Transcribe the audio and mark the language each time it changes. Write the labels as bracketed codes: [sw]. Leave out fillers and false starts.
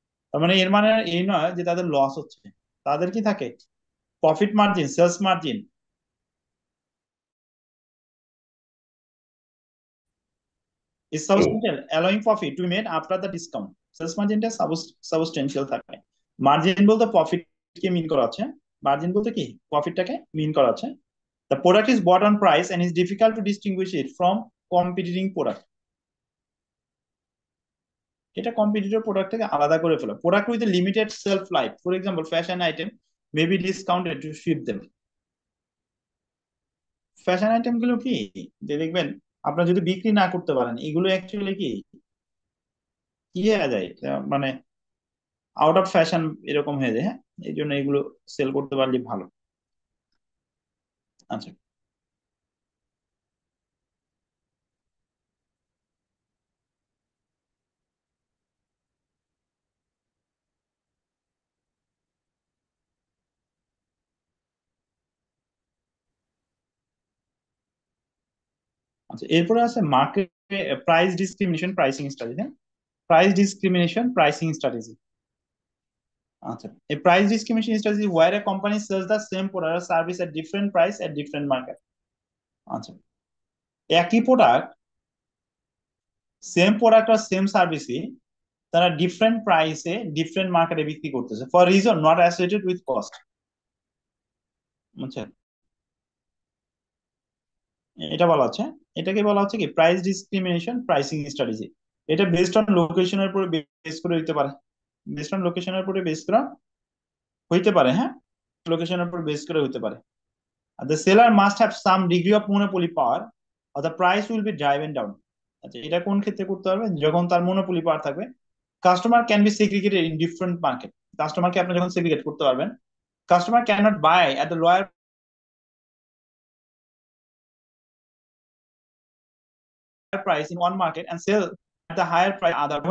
[bn] তার মানে এর মানে এই নয় যে তাদের লস হচ্ছে, তাদের কি থাকে, profit margin, sales margin [en] is substantial allowing profit to be made after the discount। [bn] Sales মার্জিনটা substantial থাকে। মার্জিন বলতে প্রফিট কে মিন করা হচ্ছে, মার্জিন বলতে কি প্রফিটটাকে মিন করা হচ্ছে। [en] The product is bought on price and is difficult to distinguish it from competing product। [bn] এটা competitor product থেকে আলাদা করে ফেলা। [en] Product with limited shelf life, for example fashion item may be discounted to suit them. [bn] Fashion item গুলো কি, যে দেখবেন আপনার যদি বিক্রি না করতে পারেন এগুলো অ্যাকচুয়ালি কি কি হয়ে যায়, মানে আউট অফ ফ্যাশন এরকম হয়ে যায়। হ্যাঁ, এই জন্য এগুলো সেল করতে পারলে ভালো। আচ্ছা আচ্ছা, এরপরে আছে market price discrimination pricing strategy. [en] Price discrimination pricing strategy. [bn] আচ্ছা, [en] a price discrimination strategy where a company sells the same product or service at different price at different market। [bn] আচ্ছা, একই প্রোডাক্ট, সেম প্রোডাক্ট আর same সার্ভিসই তারা different প্রাইসে different মার্কেটে বিক্রি করতেছে [en] For reason not associated with cost. [bn] বুঝছেন? এটা বলা হচ্ছে, এটাকে বলা হচ্ছে কি প্রাইস ডিসক্রিমিনেশন প্রাইসিং স্ট্র্যাটেজি। এটা বেসড অন লোকেশনের উপর বেস করে হইতে পারে, বেসড অন লোকেশনের উপরে বেস করা হইতে পারে। হ্যাঁ, লোকেশনের উপর বেস করে হইতে পারে। [en] The seller must have some degree of monopoly power or the price will be driven down। [bn] আচ্ছা, এটা কোন ক্ষেত্রে করতে পারবে? যখন তার মনোপলি পাওয়ার থাকবে। [en] Customer can be segregated in different market. [bn] কাস্টমারকে আপনি যখন সেগ্রিগেট করতে পারবেন, [en] Customer can not buy at the lower price in one market and sell at the higher price other.